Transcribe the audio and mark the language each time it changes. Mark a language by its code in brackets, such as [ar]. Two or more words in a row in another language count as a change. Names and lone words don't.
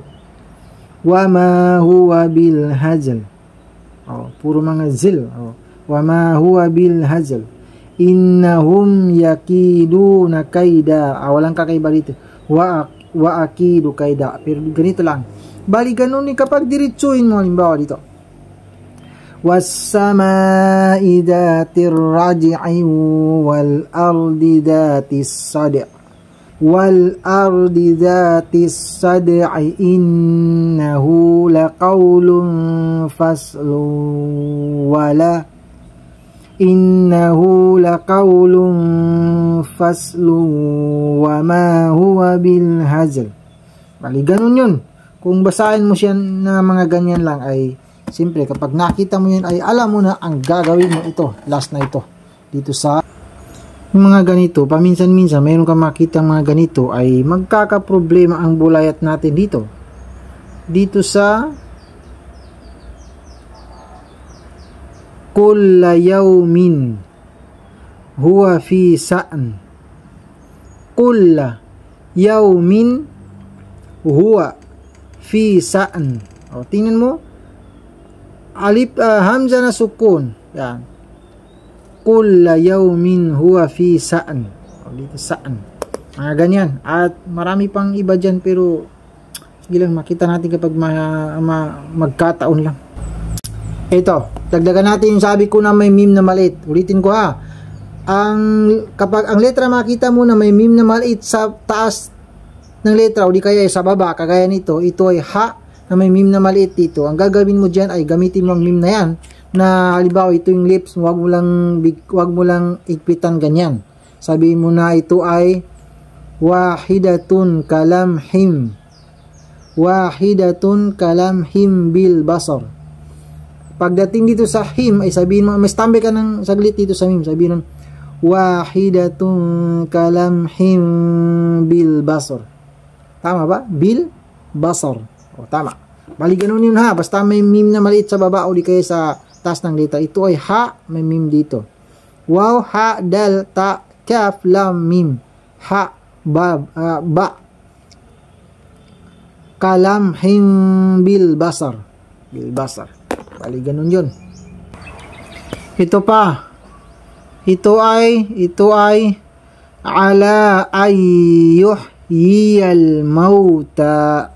[ar] وما هو بالهزل. [tl] Puro mga zil. [ar] وما هو بالهزل. إنهم يكيدون كيدا. [tl] Walang kakaiba dito. [ar] وأكيد كيدا. [tl] Pero ganito lang. Bali ganun ni kapag diretsuhin mo, halimbawa dito. [ar] والسماء ذات الرجع والأرض ذات الصدع'. والأرض ذات الصدع إنه لقول فصل ولا إنه لقول فصل وما هو بالهزل. [tl] Bali ganun yun. Kung basahin mo siya na mga ganyan lang ay siyempre kapag nakita mo yan ay alam mo na ang gagawin mo ito. Last na ito. Dito sa mga ganito, paminsan-minsan mayroon kang makita mga ganito ay magkakaproblema ang bulayat natin dito. Dito sa [ar] كل يوم هو في شأن. كل يوم هو في شأن. [tl] O, tingnan mo. Alif, hamza na sukun. Yan. [ar] كل يوم هو في شأن. [tl] O, dito sa'an. Mga ganyan. At marami pang iba dyan pero sige lang, makita natin kapag magkataon lang. Ito, dagdagan natin yung sabi ko na may meme na maliit. Ulitin ko ha. Kapag ang letra makita mo na may meme na maliit sa taas ng letra o di kaya sa baba, kagaya nito, ito ay ha na may meme na maliit dito. Ang gagawin mo dyan ay gamitin mo ang meme na yan na halimbawa ito yung lips, wag mo lang ikpitan ganyan. Sabihin mo na ito ay [ar] واحدة كلمح. واحدة كلمح بالبصر. [tl] Pagdating dito sa him ay sabihin mo, mas tambay ka ng saglit dito sa meme, sabihin mo [ar] واحدة كلمح بالبصر. [tl] Tama ba? [ar] بالبصر. [tl] O, tama. Bali ganun yun ha. Basta may meme na maliit sa baba o di kaya sa taas ng letra. Ito ay ha, may meme dito. [ar] Waw, ha, dal, ta, kaf, lam, mim. ها، با. كلمح بالبصر. بالبصر. [tl] Bali, ganun yun. Ito pa. Ito ay [ar] على أن يحيي الموتى.